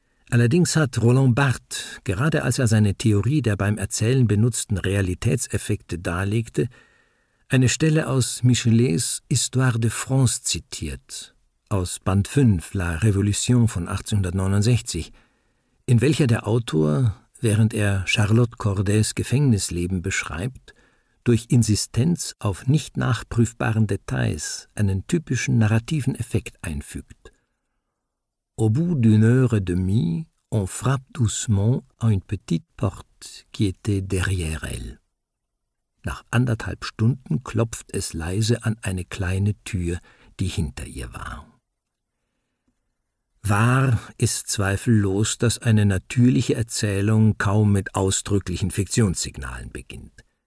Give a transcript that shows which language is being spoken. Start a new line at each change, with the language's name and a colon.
German: Allerdings hat Roland Barthes, gerade als er seine Theorie der beim Erzählen benutzten Realitätseffekte darlegte, eine Stelle aus Michelets Histoire de France zitiert, aus Band 5 La Révolution von 1869, in welcher der Autor, während er Charlotte Corday's Gefängnisleben beschreibt, durch Insistenz auf nicht nachprüfbaren Details einen typischen narrativen Effekt einfügt.
French: Au bout d'une heure et demie, on frappe doucement à une petite porte qui était derrière elle.
German: Nach anderthalb Stunden klopft es leise an eine kleine Tür, die hinter ihr war. Wahr ist zweifellos, dass eine natürliche Erzählung kaum mit ausdrücklichen Fiktionssignalen beginnt.